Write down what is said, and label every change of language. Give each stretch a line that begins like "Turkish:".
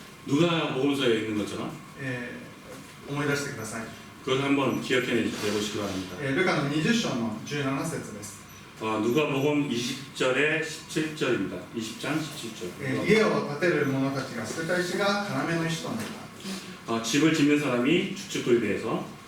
Korean: 누가복음서에 있는 것처럼
Japanese: 思い出してください。
Korean: 그걸 한번 기억해 내보시기 바랍니다.
Japanese: ルカの20章の17節です。
Korean: 누가복음 20절에 17절입니다. 20장 17절.
Japanese: 家を建てる者たちが捨てた石が要の石となった。
Korean: 집을 짓는 사람이 주축돌에 대해서